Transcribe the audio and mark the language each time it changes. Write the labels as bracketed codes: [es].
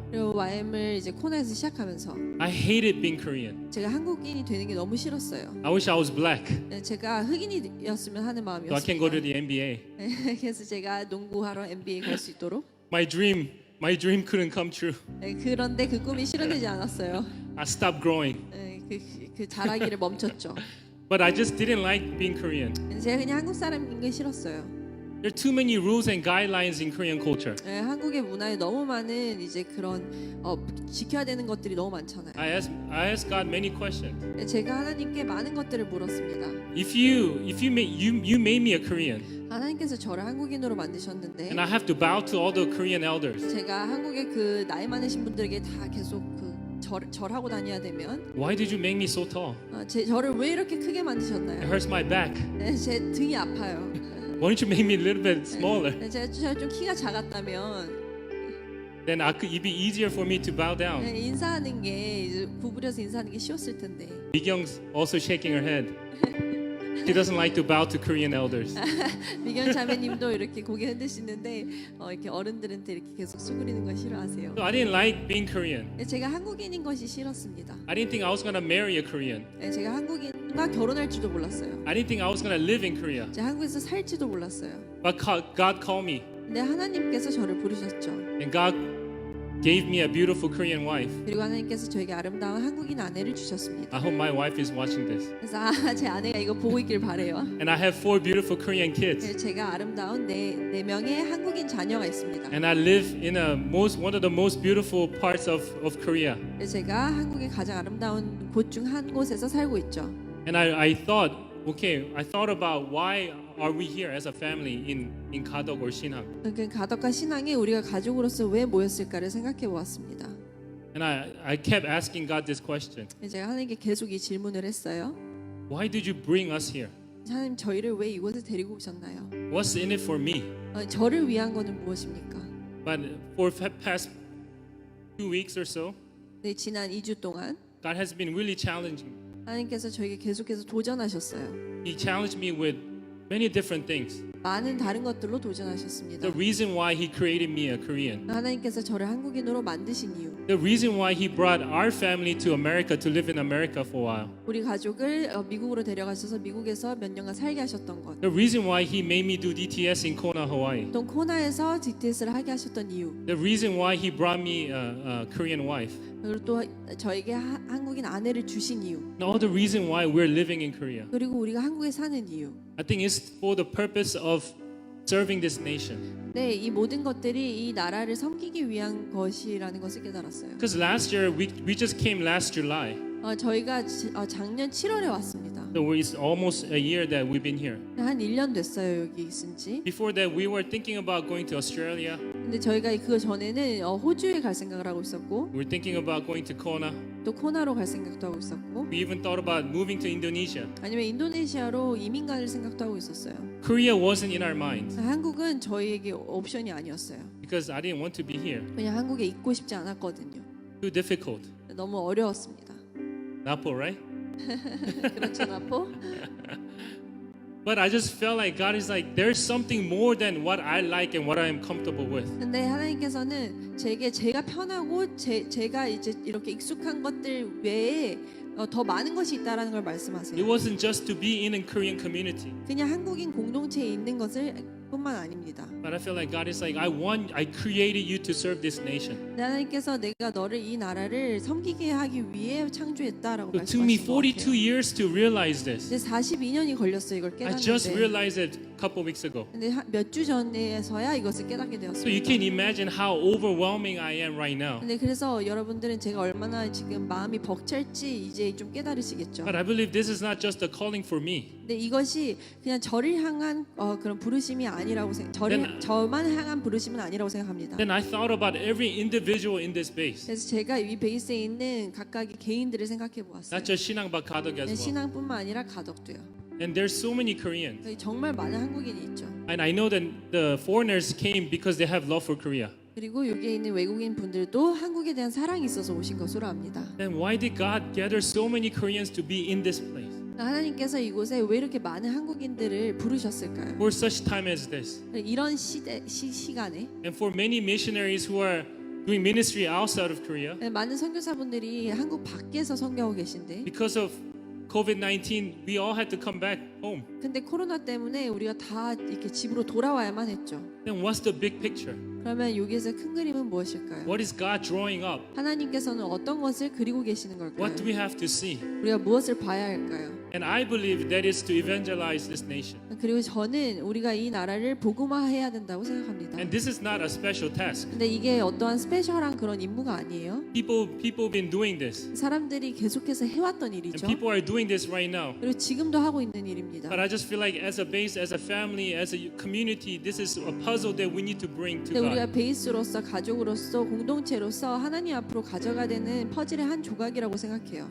[ko] 그리고 YM을 이제 코나에서 시작하면서 [en] I hated being Korean. [ko] 제가 한국인이 되는 게 너무 싫었어요. [en] I wish I was black [ko] 제가 흑인이었으면 하는 [en] so I can go to [ko] 마음이었어요. [en] the NBA. [ko] 그래서 제가 농구하러 NBA 갈 수 있도록. [en] My dream couldn't come true. [ko] 그런데 그 꿈이 실현되지 않았어요. [en] I stopped growing. [ko] 그 자라기를 멈췄죠. [en] But I just didn't like being Korean. [ko] 제가 그냥 한국 사람인 게 싫었어요. [en] There are too many rules and guidelines in Korean culture. [ko] 한국의 문화에 너무 많은 이제 그런 지켜야 되는 것들이 너무 많잖아요. [en] I asked God many questions. [ko] 제가 하나님께 많은 것들을 물었습니다. [en] If you made me a Korean, [ko] 하나님께서 저를 한국인으로 만드셨는데 [en] and I have to bow to all the Korean elders, [ko] 제가 한국의 그 나이 많으신 분들에게 다 계속 절하고 다녀야 되면 [en] why did you make me so tall? [ko] 저를 왜 이렇게 크게 [en] It [ko] 만드셨나요? [en] hurts my back. [ko] 제 등이 아파요. [en] Why don't you make me a little bit smaller? [ko] 제가 좀 키가 작았다면 [en] Then it'd be easier for me to bow down. [ko] 인사하는 게 이제 구부려서 인사하는 게 쉬웠을 텐데. [en] Mikyung's also shaking her head. She doesn't like to bow to Korean elders. [ko] 미경 자매님도 이렇게 고개 흔드시는데 이렇게 어른들한테 이렇게 계속 수그리는 걸 싫어하세요. [en] So I didn't like being Korean. [ko] 제가 한국인인 것이 싫었습니다. [en] I didn't think I was gonna marry a Korean. [ko] 제가 한국인과 결혼할 줄도 몰랐어요. [en] I didn't think I was gonna live in Korea. [ko] 제가 한국에서 살지도 몰랐어요. [en] But God called me, [ko] 근데 하나님께서 저를 부르셨죠. [en] and God gave me a beautiful Korean wife. [ko] 그리고 하나님께서 저에게 아름다운 한국인 아내를 주셨습니다. [en] I hope my wife is watching this. [ko] 그래서 제 아내가 이거 보고 있길 바래요. [en] And I have 4 beautiful Korean kids. [ko] 제가 아름다운 네 명의 한국인 자녀가 있습니다. [en] And I live in one of the most beautiful parts of Korea. [ko] 제가 한국의 가장 아름다운 곳 중 한 곳에서 살고 있죠. [en] And I thought about why are we here as a family in Kadok or Shinhang? [ko] 그 가덕과 신앙에 우리가 가족으로서 왜 모였을까를 생각해 보았습니다. [en] And I kept asking God this question. [ko] 제가 하나님께 계속 이 질문을 했어요. [en] Why did you bring us here? [ko] 하나님 저희를 왜 이곳에 데리고 오셨나요? [en] What's in it for me? [ko] 저를 위한 거는 무엇입니까? [en] But for past 2 weeks or so, [ko] 네, 지난 2주 동안 [en] God has been really challenging. [ko] 하나님께서 저에게 계속해서 도전하셨어요. [en] He challenged me with many different things. [ko] 많은 다른 것들로 도전하셨습니다. [en] The reason why He created me a Korean. [ko] 하나님께서 저를 한국인으로 만드신 이유, [en] The reason why He brought our family to America to live in America for a while. [ko] 우리 가족을 미국으로 데려가셔서 미국에서 몇 년간 살게 하셨던 것, [en] The reason why He made me do DTS in Kona, Hawaii. [ko] 또 코나에서 DTS를 하게 하셨던 이유, [en] The reason why He brought me a Korean wife. [ko] 그리고 또 저에게 한국인 아내를 주신 이유, [en] And all the reason why we're living in Korea. [ko] 그리고 우리가 한국에 사는 이유. [en] I think it's for the purpose of serving this nation. [ko] 네, 이 모든 것들이 이 나라를 섬기기 위한 것이라는 것을 깨달았어요. [en] Because last year we just came last July. [ko] 저희가 작년 7월에 왔습니다. [en] So it's almost a year that we've been here. [ko] 한 1년 됐어요, 여기 있은 지. [en] Before that, we were thinking about going to Australia. [ko] 근데 저희가 그 전에는 호주에 갈 생각을 하고 있었고 [en] We were thinking about going to Kona. [ko] 또 코나로 갈 생각도 하고 있었고 [en] We even thought about moving to Indonesia. [ko] 아니면 인도네시아로 이민 갈 생각도 하고 있었어요. [en] Korea wasn't in our mind [ko] 한국은 저희에게 옵션이 아니었어요. [en] because I didn't want to be here. [ko] 왜냐 한국에 있고 싶지 않았거든요. [en] Too difficult. [ko] 너무 어려웠습니다. [en] Napo, right? [ko] 그렇죠, 나포? [en] But I just felt like God is like, there's something more than what I like and what I am comfortable with. [ko] 근데 하나님께서는 제가 편하고 제가 이제 이렇게 익숙한 것들 외에 더 많은 것이 있다라는 걸 [en] It [ko] 말씀하세요. [en] wasn't just to be in a Korean community. [ko] 그냥 한국인 공동체에 있는 것을 뿐만 아닙니다. [en] But I feel like God is like, I created you to serve this nation. [ko] 하나님께서 내가 너를 이 나라를 섬기게 하기 위해 창조했다라고 [en] It took me [ko] 말씀하신 것 [en] 42 [ko] 같아요. [en] years to realize this. [ko] 이제 42년이 걸렸어요, 이걸 [en] I just [ko] 깨닫는데. [en] realized it a couple weeks ago. [ko] 근데 몇 주 전에서야 이것을 깨닫게 [en] So you can [ko] 되었습니다. [en] imagine how overwhelming I am right now. [ko] 근데 그래서 여러분들은 제가 얼마나 지금 마음이 벅찰지 이제 좀 깨달으시겠죠. [en] But I believe this is not just a calling for me. [ko] 근데 이것이 그냥 저를 향한 그런 부르심이 아니라고 저만 향한 부르심은 아니라고 생각합니다. [en] Then I thought about every individual in this base. [ko] 그래서 제가 이 베이스에 있는 각각의 개인들을 생각해 보았어요. [en] Not just 신앙박 가덕 as well. [ko] 신앙뿐만 아니라 가덕도요. [en] And there's so many Koreans. [ko] 여기 정말 많은 한국인이 있죠. [en] And I know that the foreigners came because they have love for Korea. [ko] 그리고 여기에 있는 외국인 분들도 한국에 대한 사랑이 있어서 오신 것으로 압니다. [en] Then why did God gather so many Koreans to be in this place? [ko] 하나님께서 이곳에 왜 이렇게 많은 한국인들을 부르셨을까요? [en] For such time as this. [ko] 이런 시간에 [en] And for many missionaries who are doing ministry outside of Korea, [ko] 많은 선교사분들이 한국 밖에서 선교하고 계신데 [en] because of COVID-19, we all had to come back home. [ko] 근데 코로나 때문에 우리가 다 이렇게 집으로 돌아와야만 했죠. [en] Then what's the big picture? [ko] 그러면 여기에서 큰 그림은 무엇일까요? [en] What is God drawing up? [ko] 하나님께서는 어떤 것을 그리고 계시는 걸까요? [en] What do we have to see? [ko] 우리가 무엇을 봐야 할까요? [en] And I believe that is to evangelize this nation. [ko] 그리고 저는 우리가 이 나라를 복음화해야 된다고 생각합니다. [en] And this is not a special task. [ko] 근데 이게 어떠한 스페셜한 그런 임무가 아니에요. [en] People been doing this. [ko] 사람들이 계속해서 해왔던 [en] And [ko] 일이죠. [en] people are doing this right now. [ko] 그리고 지금도 하고 있는 일입니다. [en] But I just feel like as a base, as a family, as a community, this is a puzzle that we need to bring to [ko] 근데 우리가 [en] God. [ko] 베이스로서 가족으로서 공동체로서 하나님 앞으로 가져가야 되는 퍼즐의 한 조각이라고 생각해요.